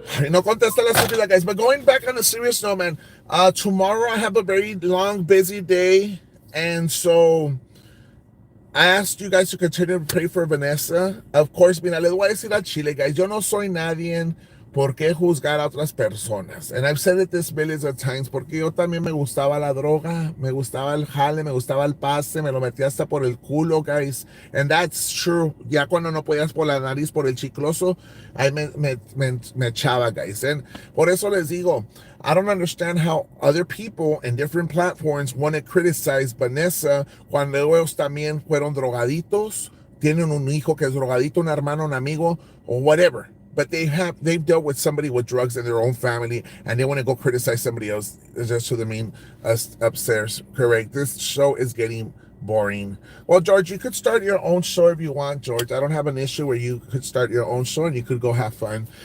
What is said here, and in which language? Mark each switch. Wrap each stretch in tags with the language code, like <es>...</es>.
<es>No contesta la estúpida,</es> <en>guys. But going back on a serious note, man. Tomorrow I have a very long, busy day. And so I asked you guys to continue to pray for Vanessa.</en> <es>Of course, mira, les voy a decir a Chile, guys. Yo no soy nadie por qué juzgar a otras personas.</es> <en>And I've said it this millions of times.</en> <es>Porque yo también me gustaba la droga, me gustaba el jale, me gustaba el pase, me lo metí hasta por el culo, guys.</es> <en>And that's true.</en> <es>Ya cuando no podías por la nariz, por el chicloso, ahí me echaba, guys. And por eso les digo,</es> <en>I don't understand how other people in different platforms want to criticize Vanessa</en> <es>cuando ellos también fueron drogaditos, tienen un hijo que es drogadito, un hermano, un amigo, or whatever.</es> <en>But they've dealt with somebody with drugs in their own family, and they want to go criticize somebody else just to the mean upstairs. Correct. This show is getting boring. Well, George, you could start your own show if you want, George. I don't have an issue where you could start your own show and you could go have fun.</en>